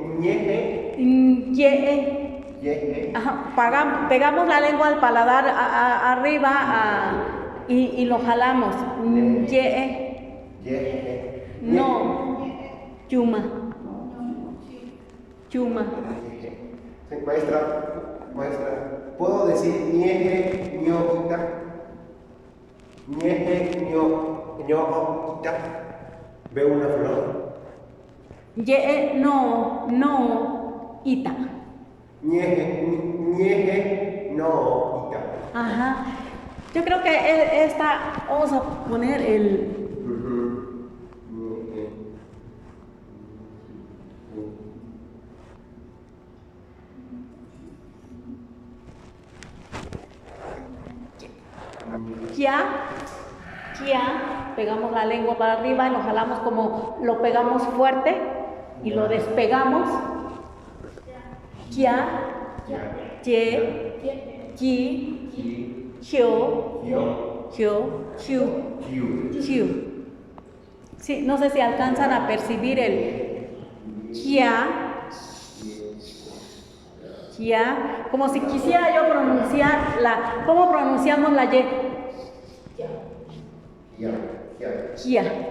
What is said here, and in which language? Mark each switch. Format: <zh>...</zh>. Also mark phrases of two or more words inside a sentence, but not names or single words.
<es>Ajá, pegamos la lengua al paladar arriba y lo jalamos. No. Chuma. Sí, maestra, ¿puedo decir ñeje, ñoquita? Ñeje, ñoquita. Veo una flor. No, ita. Ñeje, no, ita. Ajá. Yo creo que esta, vamos a poner el... Kia, pegamos la lengua para arriba y lo jalamos como lo pegamos fuerte y lo despegamos. Kia, ye, ki, hyo, chiu. Sí, no sé si alcanzan a percibir el kia, como si quisiera yo pronunciar ¿cómo pronunciamos la Y? Kia.</es>